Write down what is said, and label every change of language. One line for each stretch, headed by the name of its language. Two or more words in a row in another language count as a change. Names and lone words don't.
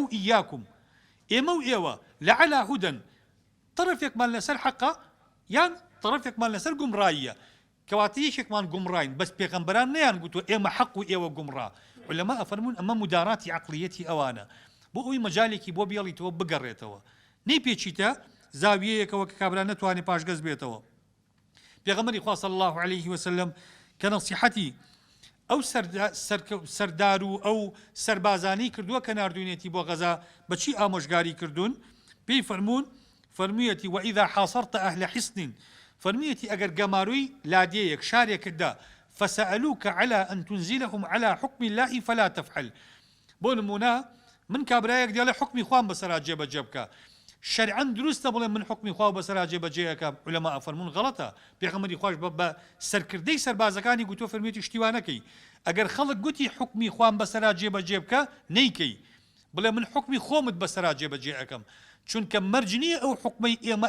Central Kurdish: ئیاکم ئێمە و ئێوە
Arabic: لەعەلا هودەن
Central Kurdish: طرفێکمان لەسەر حەقە یان طرفێکمان لەسەر گومڕاییە کەواتە یەکێکمان گومڕاین بەس پێغەمبەران نەیان گوتووە ئێمە حەق و ئێوە گومڕا عولەما ئەفەرمون ئەمە مداراتی عەقلیەتی ئەوانە بۆ ئەوی مەجالێکی بۆ بێڵیتەوە بگەڕێتەوە نەی پێچیتە زاویەیەکەوە کە کابرا نەتوانێت پاشگەز بێتەوە پێغەمبەری خوا
Arabic: صلی الله عليه وسلم
Central Kurdish: کە نەسیحەتی ئەو سەردار و ئەو سەربازانی کردووە کە ناردوونێتی بۆ غەزا بەچی ئامۆژگاری کردوون پێی فەرموون فەرموویەتی
Arabic: وئیذا حاصرت ئەهل حصن
Central Kurdish: فەرموویەتی ئەگەر گەماروی لادێیەک شارێکتدا
Arabic: فسألوك على أن تنزلهم على حكم الله فلا تفعل
Central Kurdish: بۆ نمونە من کابرایەک دێڵێ حکمی خوام بەسەرا جێبەجێ بکە شەرعەن دروستە بڵێ من حکمی خوا بەسەرا جێبەجێەکە عولەما ئەفەرمون غەڵەتە پێغەمبەری خوش بە سەرکردەی سەربازەکانی گوتووە فەرموویەتی شتیوانەکەی ئەگەر خەڵک گوتی حکمی خوام بەسەرا جێبەجێ بکە نەیکەی بڵێ من حکمی خۆمت بەسەرا جێبەجێ ئەەکەم چونکە مەرج نییە ئەو حکمەی ئێمە